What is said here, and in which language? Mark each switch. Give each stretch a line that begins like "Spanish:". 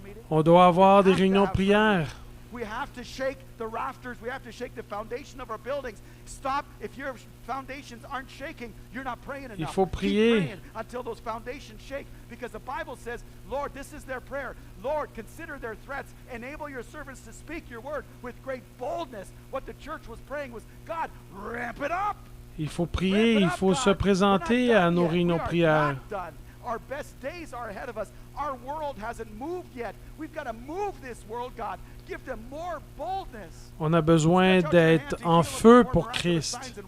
French: On doit avoir des réunions de prière.
English: We have to shake the rafters. We have to shake the foundation of our buildings. Stop. If your foundations aren't shaking, you're not praying enough.
French: Il faut prier.
English: Keep praying until those foundations shake. Because the Bible says, Lord, this is their prayer. Lord, consider their threats. Enable your servants to speak your word with great boldness. What the church was praying was, God, ramp it up.
French: Il faut prier. Il faut se présenter à nos réunions de prière.
English: Our best days are ahead of us. Our world hasn't moved yet. We've got to move this world, God. Give them more boldness.
French: On a besoin d'être en feu pour Christ.